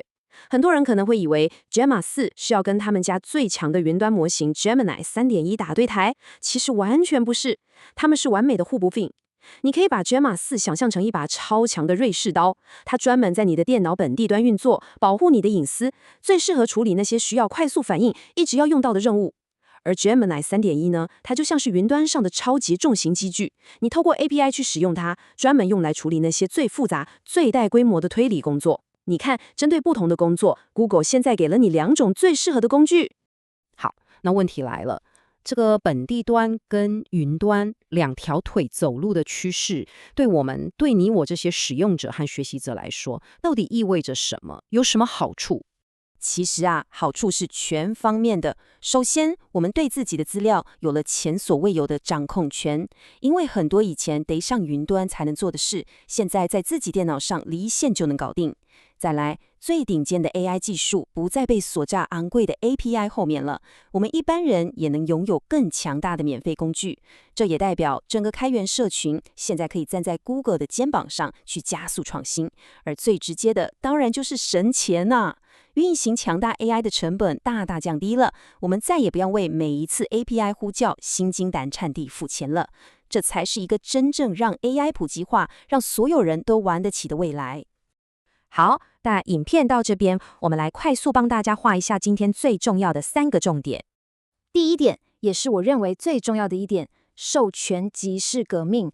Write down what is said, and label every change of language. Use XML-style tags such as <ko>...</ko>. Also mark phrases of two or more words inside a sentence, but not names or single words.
<zh>很多人可能會以為 Gemma 4是要跟他們家最強的雲端模型 Gemini 3.1打對台，其實完全不是，他們是完美的互補品。你可以把 Gemma 4想象成一把超強的瑞士刀，它專門在你的電腦本地端運作，保護你的隱私，最適合處理那些需要快速反應、一直要用到的任務。而 Gemini 3.1呢，它就像是雲端上的超級重型機具，你透過 API 去使用它，專門用來處理那些最複雜、最帶規模的推理工作。你看，針對不同的工作 ，Google 現在給了你2種最適合的工具。好，那問題來了，這個本地端跟雲端2條腿走路的趨勢，對你我這些使用者和學習者來說，到底意味着什麼？有什麼好處？其實啊，好處是全方面的。首先，我們對自己的資料有了前所未有的掌控權，因為很多以前得上雲端才能做的事，現在在自己電腦上離線就能搞定。再來，最頂尖的 AI 技術不再被鎖在昂貴的 API 後面了，我們一般人也能擁有更強大的免費工具。這也代表整個開源社群現在可以站在 Google 的肩膀上去加速創新，而最直接的當然就是省錢啊！運行強大 AI 的成本大大降低了，我們再也不要為每一次 API 呼叫心驚膽顫地付錢了。這才是一個真正讓 AI 普及化，讓所有人都玩得起的未來。好，那影片到這邊，我們來快速幫大家畫一下今天最重要的3個重點。第一點，也是我認為最重要的一點，授權即是革命。</zh>